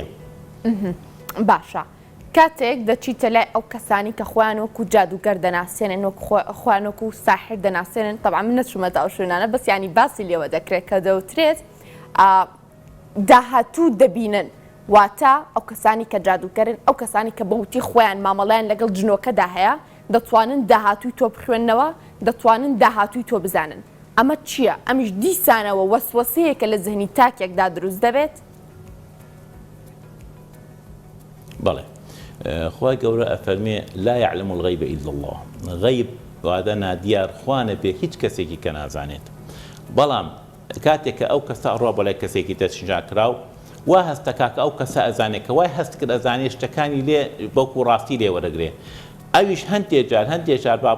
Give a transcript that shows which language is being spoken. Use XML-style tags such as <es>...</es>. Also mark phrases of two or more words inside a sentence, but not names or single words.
<ckb>باشە کاتێک دەچیتە لای ئەو کەسانی کە خۆیان وەکو جادوگەر دەناسێنن خۆیان وەکو ساحر دەناسێنن تەبعا من نەچوومەتە ئەو شوێنانە بەس ینی باسی لێوە دەکرێت کە دەوترێت داهاتوو دەبینن واتە ئەو کەسانی کە جادوگەرن ئەو کەسانی کە بەوتی خۆیان مامەڵیان لەگەڵ جنۆکەدا هەیە دەتوانن داهاتووی تۆ بخوێننەوە دەتوانن داهاتووی تۆ بزانن ئەمە چییە؟ ئەمیش دیسانەوە وەسوەسەیەکە لە زەهنی تاکێکدا دروست دەبێت؟ بەڵێ خی گەورە ئەفەرمێ</ckb> <ar>لا يعلم الغيب إلا الله</ar> <ckb>غەیب وادە نادیار خوانە بێ هیچ کەسێکی کە نازانێت بەڵام کاتێک کە ئەو کەسە ئەڕوا بەلای کەسێکی دەستنیشان کراو وا هەستەکە کە ئەو کەسە ئەزانێت کە وای هەست کرد ئەزانێت شتەکانی لێ بەڵکو ڕاستی لێ وەرەگرێ ئەویش هەندێک جار با</ckb>